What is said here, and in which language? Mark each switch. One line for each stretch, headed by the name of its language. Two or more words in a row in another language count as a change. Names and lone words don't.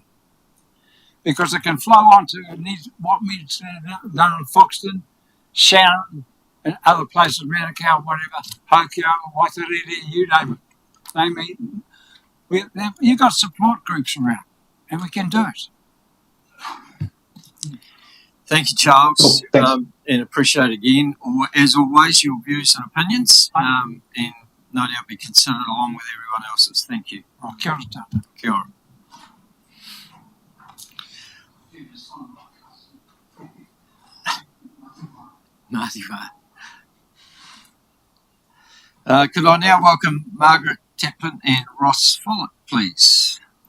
English: Because it can flow on to what needs to be done in Foxton, Shannon, and other places, Manukau, whatever, Hokio, Waitariri, you name it. You've got support groups around, and we can do it. Thank you, Charles. Cool. and appreciate again, as always, your views and opinions, and no doubt be considered along with everyone else's. Thank you.
Māori: Kia ora tātou. Kia ora. Ngāti wā.
English: Could I now welcome Margaret Taplin and Ross Follett, please?